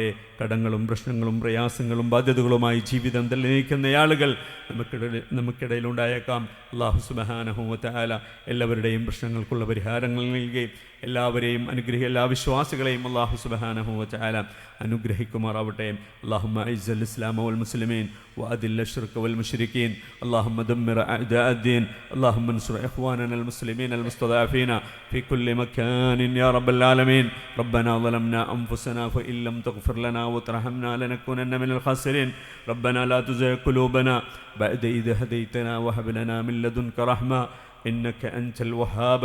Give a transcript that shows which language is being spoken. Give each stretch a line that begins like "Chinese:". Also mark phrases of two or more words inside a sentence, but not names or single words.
Malayalam: കടങ്ങളും പ്രശ്നങ്ങളും പ്രയാസങ്ങളും ബാധ്യതകളുമായി ജീവിതം തെളിയിക്കുന്ന ആളുകൾ നമുക്കിടയിലുണ്ടായേക്കാം.
Arabic: الله سبحانه وتعالى
Malayalam: എല്ലാവരുടെയും പ്രശ്നങ്ങൾക്കുള്ള പരിഹാരങ്ങൾ നൽകി എല്ലാവരെയും എല്ലാ വിശ്വാസികളെയും
Arabic: الله سبحانه وتعالى
Malayalam: അനുഗ്രഹിക്കുമാറാവട്ടെ.
Arabic: اللهم أعز الإسلام والمسلمين وأذل الشرك والمشركين اللهم دمر أعداء الدين اللهم انصر إخواننا المسلمين المستضعفين في كل مكان يا رب العالمين. ربنا ظلمنا أنفسنا فإن لم تغفر لنا وترحمنا لنكونن من الخاسرين. ربنا لا تزغ قلوبنا بعد إذ هديتنا وهب لنا من لدنك رحمة إنك أنت الوهاب.